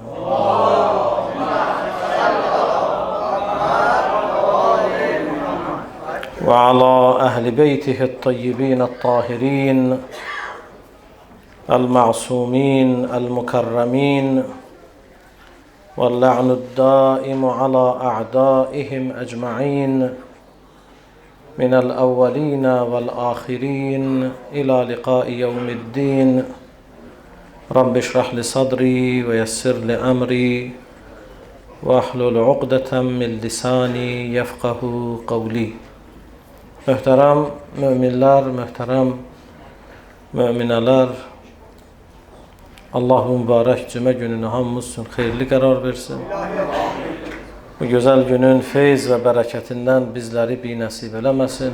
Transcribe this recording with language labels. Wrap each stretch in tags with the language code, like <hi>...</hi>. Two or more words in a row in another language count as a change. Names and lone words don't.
<ar>وعلى أهل بيته الطيبين الطاهرين المعصومين المكرمين، واللعن الدائم على أعدائهم أجمعين من الأولين والآخرين إلى لقاء يوم الدين. رب اشرح لي صدري ويسر لي أمري واحلل عقدة من لساني يفقهوا قولي.</ar> <az>Möhtərəm müminlər, möhtərəm müminələr, Allah mübarək cümə gününü hamımız üçün xeyirli qərar versin. Bu gözəl günün feyz və bərəkətindən bizləri binəsib eləməsin.</az>